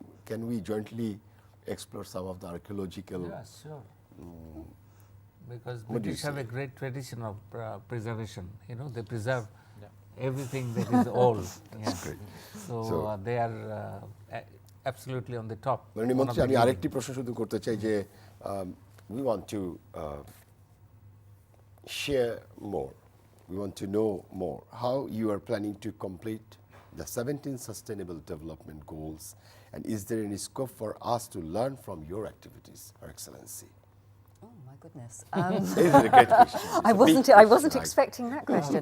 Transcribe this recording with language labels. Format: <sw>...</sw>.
<en>Can we jointly explore some of the archaeological? Yes, sure. Because British have a great tradition of preservation. You know, they preserve everything that is old. That's great. So they are absolutely on the top.</en> <bn>মাননীয় মন্ত্রী, আমি আরেকটি প্রশ্ন শুধু করতে চাই যে</bn> <en>we want to share more we want to know more how you are planning to complete the 17 Sustainable Development Goals, and is there any scope for us to learn from your activities, Her Excellency? Oh my goodness. This is a great question. It's I a big wasn't question, expecting that question.</en>